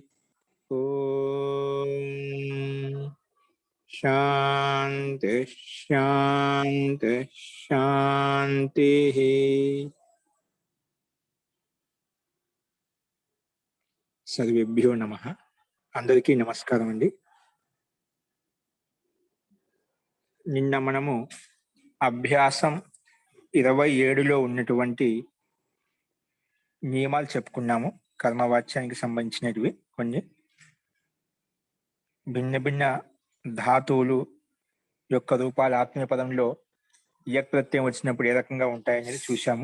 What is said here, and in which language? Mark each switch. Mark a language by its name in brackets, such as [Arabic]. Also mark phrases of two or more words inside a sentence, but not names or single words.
[Sanskrit] ॐ शांति शांति शांति। सर्वेभ्यो नमः। [Telugu] అందరికీ నమస్కారం అండీ। నిన్న మనము అభ్యాసం 27లో ఉన్నటువంటి నియమాలు చెప్పుకున్నాము. కర్మవాచ్యానికి సంబంధించినవి కొన్ని భిన్న భిన్న ధాతువులు యొక్క రూపాలు ఆత్మీయ పదంలో యక్ ప్రత్యయం వచ్చినప్పుడు ఏ రకంగా ఉంటాయనేది చూశాము.